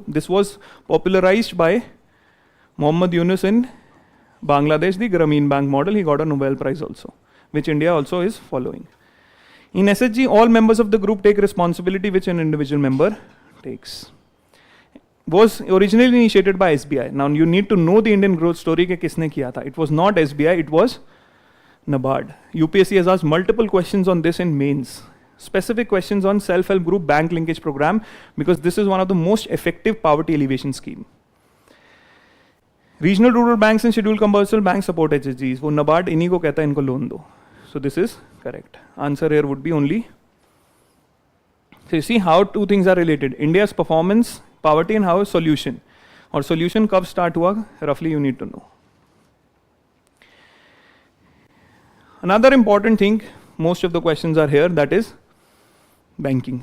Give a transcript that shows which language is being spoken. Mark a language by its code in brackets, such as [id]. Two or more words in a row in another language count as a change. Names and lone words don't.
[en] This was popularized by Muhammad Yunus in Bangladesh, the Grameen Bank model. He got a Nobel Prize also, which India also is following. In SHG, all members of the group take responsibility which an individual member takes. Was originally initiated by SBI. Now you need to know the Indian growth story [hi] ke kisne kiya tha. [en] It was not SBI, it was NABARD. UPSC has asked multiple questions on this in mains. Specific questions on self-help group bank linkage program, because this is one of the most effective poverty alleviation scheme. Regional rural banks and scheduled commercial bank support HSGs, [hi] वो NABARD इन्हीं को कहता है इनको लोन दो. [en] So this is correct. Answer here would be only. So you see how two things are related. India's performance, poverty, and how is solution. Or solution [hi] कब start हुआ, [en] roughly you need to know. Another important thing, most of the questions are here, that is banking.